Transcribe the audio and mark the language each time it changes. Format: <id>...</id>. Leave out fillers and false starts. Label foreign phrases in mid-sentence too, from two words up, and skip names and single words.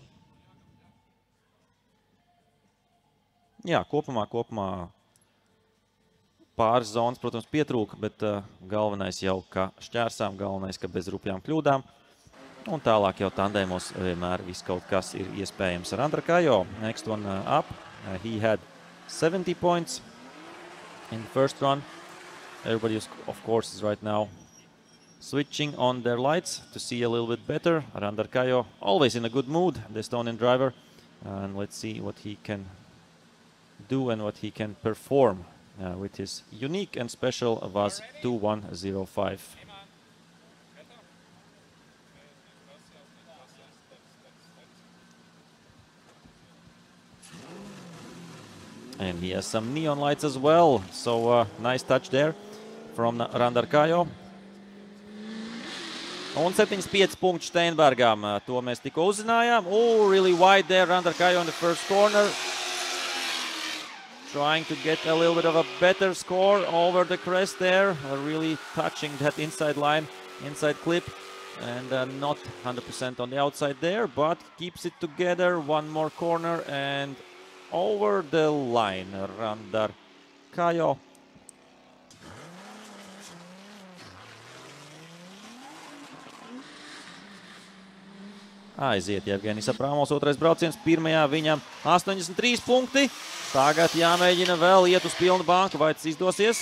<lv>Jā, kopumā pāris zonas, protams, pietrūka, bet galvenais jau, ka šķērsām, galvenais, ka bez rupjām kļūdām. Un tālāk jau tandēmos vienmēr viss kaut kas ir iespējams.</lv> <en>Randar Kajo, next one up. He had 70 points in the first run. Everybody, of course, is right now switching on their lights to see a little bit better. Randar Kajo, always in a good mood, the Estonian driver. And let's see what he can do and what he can perform with his unique and special VAZ 2105. And he has some neon lights as well, so nice touch there from Randar Kajo.</en> <lv>Un 75 punkti Steinbergam, to mēs tikko uzzinājām.</lv> <en>Oh, really wide there, Randar Kajo in the first corner. Trying to get a little bit of a better score over the crest there. Really touching that inside line, inside clip. And not 100% on the outside there, but keeps it together. One more corner and over the line, Randar Kajo.</en> <lv>Aiziet, Jevgenis Abramovs, otrais brauciens, pirmajā viņam 83 punkti. Tagad jāmēģina vēl iet uz pilnu banku, vai tas izdosies.</lv>